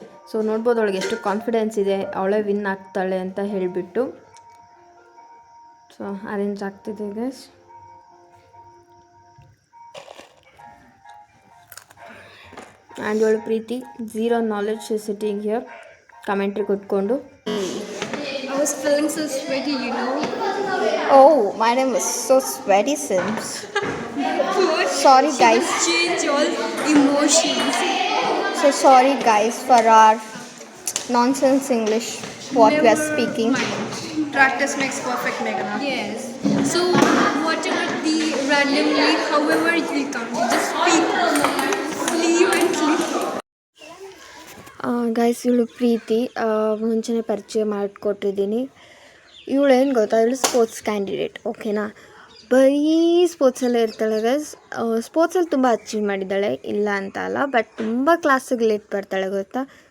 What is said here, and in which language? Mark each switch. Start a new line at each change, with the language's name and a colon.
Kannada: So ನೋಡ್ಬೋದು ಅವಳಿಗೆ ಎಷ್ಟು ಕಾನ್ಫಿಡೆನ್ಸ್ ಇದೆ, ಅವಳೇ ವಿನ್ ಆಗ್ತಾಳೆ ಅಂತ ಹೇಳಿಬಿಟ್ಟು. ಸೊ ಅರೇಂಜ್ ಆಗ್ತಿದೆ ಗೈಸ್.
English: And ಇವಳು Preethi zero knowledge sitting here commentary ಕೊಟ್ಕೊಂಡು. I was feeling so sweaty, you know. Oh, my name is so sweaty Sims. Sorry guys. Change all emotions. So sorry guys for our nonsense English what we are speaking. Practice makes perfect, Meghana. Yes. So whatever the randomly, however it will come, you just speak fluently.
Kannada: Guys, ಇವಳು ಪ್ರೀತಿ ಮುಂಚೆನೇ ಪರಿಚಯ ಮಾಡಿಕೊಟ್ಟಿದ್ದೀನಿ. ಇವಳೇನು ಗೊತ್ತಾ, ಇವಳು sports candidate. ಓಕೆನಾ, ಬರೀ ಸ್ಪೋರ್ಟ್ಸಲ್ಲೇ ಇರ್ತಾಳೆ guys. ಸ್ಪೋರ್ಟ್ಸಲ್ಲಿ ತುಂಬ ಅಚೀವ್ ಮಾಡಿದ್ದಾಳೆ, ಇಲ್ಲ ಅಂತ ಅಲ್ಲ. ಬಟ್ ತುಂಬ ಕ್ಲಾಸಿಗೆ ಲೇಟ್ ಬರ್ತಾಳೆ ಗೊತ್ತಾ.